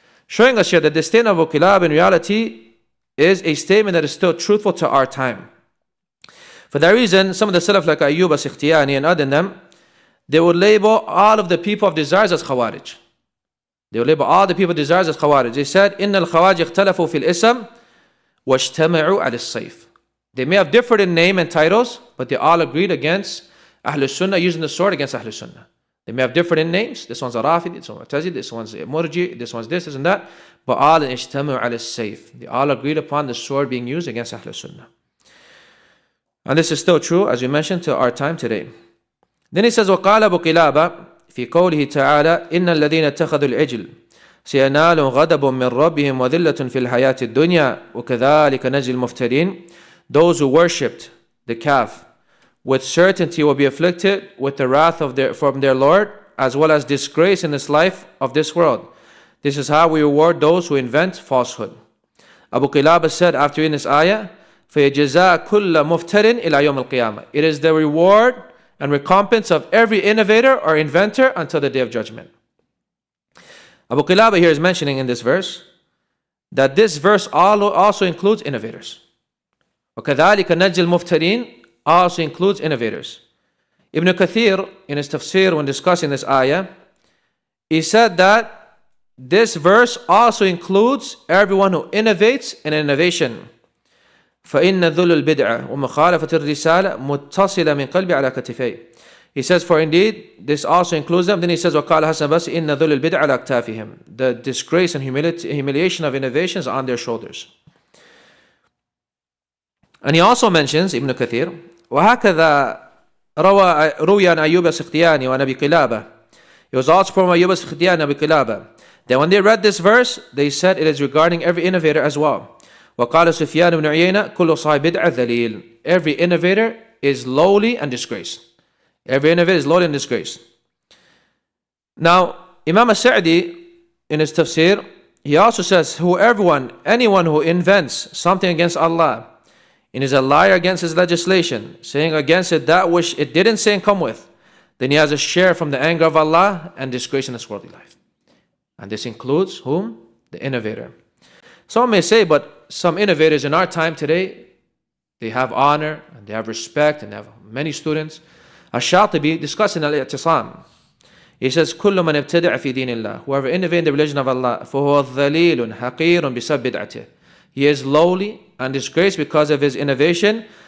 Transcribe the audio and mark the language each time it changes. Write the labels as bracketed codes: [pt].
[en] Showing us here that the statement of Abu Qilab in reality is a statement that is still truthful to our time. For that reason, some of the Salaf like Ayyub as-Sikhtiyani and other than them, they would label all of the people of desires as Khawarij. They would label all the people of desires as Khawarij. They said, [ar] إِنَّ الْخَوَارِجِ اخْتَلَفُوا فِي الْإِسْمِ وَاجْتَمَعُوا عَلَى السَّيْفِ. [en] They may have differed in name and titles, but they all agreed against Ahlul Sunnah, using the sword against Ahlul Sunnah. They may have different in names. This one's a Rafid, this one's a Mu'tazili, this one's a Murji, this one's this and that. But all in [ar] اجتمعوا على السيف. [en] They all agreed upon the sword being used against Ahlul Sunnah. And this is still true, as we mentioned, to our time today. Then he says, [ar] وقال أبو قلابة في قوله تعالى إن الذين اتخذوا العجل سينال غضب من ربهم وذلة في الحياة الدنيا وكذلك نجزي المفترين. [en] Those who worshipped the calf with certainty will be afflicted with the wrath from their Lord, as well as disgrace in this life of this world. This is how we reward those who invent falsehood. Abu Qilaba said after in this ayah, [ar] فَيَجَزَاءَ كُلَّ مُفْتَرٍ إِلَى يَوْمِ الْقِيَامَةِ. [en] It is the reward and recompense of every innovator or inventor until the day of judgment. Abu Qilaba here is mentioning in this verse that this verse also includes innovators. [ar] وَكَذَلِكَ نَجْزِي الْمُفْتَرِينَ [en] also includes innovators. Ibn Kathir, in his tafsir when discussing this ayah, he said that this verse also includes everyone who innovates in innovation. [ar] فَإِنَّ ذُلُّ الْبِدْعَةِ وَمُخَالَفَةِ الرِّسَالَةِ مُتَّصِلَ مِنْ قَلْبِ عَلَى كَتِفَيْهِ. [en] He says, for indeed, this also includes them. Then he says, [ar] وَقَالَ حَسَنَ بَسِ إِنَّ ذُلُّ الْبِدْعَةِ عَلَى أَكْتَافِهِمْ. [en] The disgrace and humiliation of innovations on their shoulders. And he also mentions, Ibn Kathir, [ar] وَهَكَذَا روي عن أيوب السختياني وأبي قلابة. [en] It was also from Ayyub al-Sikhtiyani and Abi Qilaba that when they read this verse, they said it is regarding every innovator as well. [ar] وقال سفيان بن عيينة كل صاحب بدعة ذليل. [en] Every innovator is lowly and disgraced. Every innovator is lowly and disgraced. Now, Imam al-Sa'di in his tafsir, he also says, anyone who invents something against Allah and is a liar against His legislation, saying against it that which it didn't say and come with, then he has a share from the anger of Allah and disgrace in this worldly life. And this includes whom? The innovator. Some may say, but some innovators in our time today, they have honor and they have respect and they have many students. Ash-Shatibi discussing Al-I'tisam. He says, [ar] كُلُّ مَنْ ابْتَدَعَ فِي دِينِ اللَّهِ. [en] Whoever innovates in the religion of Allah, [ar] فَهُوَ ظَلِيلٌ حَقِيرٌ بِسَبِّ بِدْعَتِهِ. [en] He is lowly and disgraced because of his innovation.